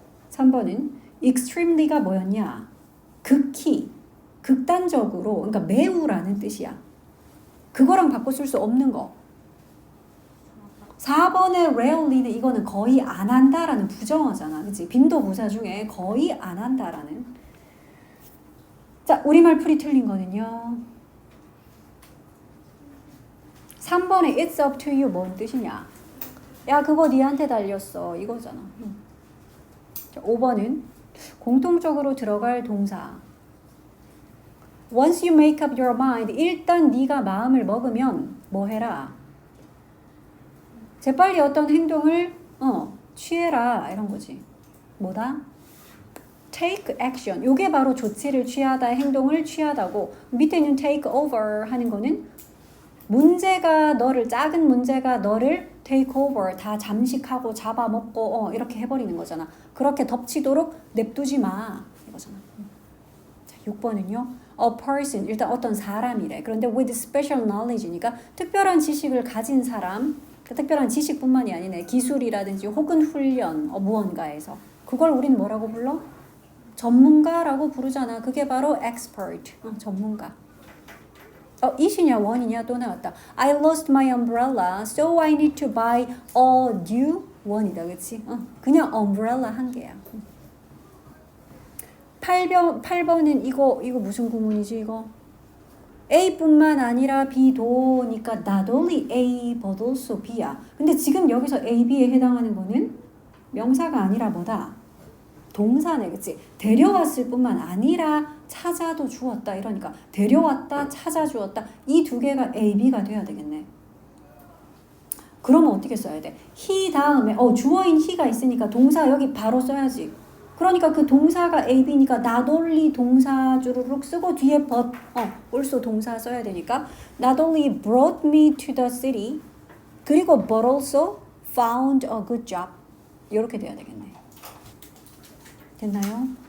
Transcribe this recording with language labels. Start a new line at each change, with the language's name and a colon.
Korean: 3번은 extremely가 뭐였냐? 극히, 극단적으로 그러니까 매우라는 뜻이야. 그거랑 바꿔 쓸 수 없는 거. 4번의 rarely는 이거는 거의 안 한다라는 부정어잖아. 그치? 빈도 부사 중에 거의 안 한다라는. 자, 우리말 풀이 틀린 거는요. 3번에
English: it's up to you
Korean: 뭔 뜻이냐? 야, 그거 니한테 달렸어. 이거잖아. 자, 5번은 공통적으로 들어갈 동사.
English: Once you make up your mind,
Korean: 일단 네가 마음을 먹으면 뭐 해라? 재빨리 어떤 행동을 취해라 이런 거지. 뭐다? take action. 요게 바로 조치를 취하다, 행동을 취하다고. 밑에 있는 take over 하는 거는 문제가 너를, 작은 문제가 너를 take over, 다 잠식하고 잡아먹고 이렇게 해버리는 거잖아. 그렇게 덮치도록 냅두지 마 이거잖아. 자, 6번은요. A person, 일단 어떤 사람이래. 그런데
English: with special knowledge
Korean: 니까 특별한 지식을 가진 사람, 그 특별한 지식뿐만이 아니네. 기술이라든지 혹은 훈련, 무언가에서. 그걸 우리는 뭐라고 불러? 전문가라고 부르잖아. 그게 바로 expert, 전문가. it이냐 one이냐 또 나왔다.
English: I lost my umbrella, so I need to buy a new one
Korean: 이다. 그치? 그냥 umbrella 한 개야. 8번은 이거 무슨 구문이지 이거? A뿐만 아니라 B도니까
English: not only A but also B
Korean: 야. 근데 지금 여기서 A, B에 해당하는 거는 명사가 아니라 뭐다? 동사네, 그치? 데려왔을 뿐만 아니라 찾아도 주었다 이러니까 데려왔다, 찾아주었다 이 두 개가 A, B가 돼야 되겠네. 그러면 어떻게 써야 돼? he 다음에 주어인 he가 있으니까 동사 여기 바로 써야지. 그러니까 그 동사가 A, B니까
English: not only 동사 주르륵 쓰고 뒤에 but also 동사 써야 되니까 not only brought me to the city
Korean: 그리고
English: but also found a good job
Korean: 이렇게 돼야 되겠네. 됐나요?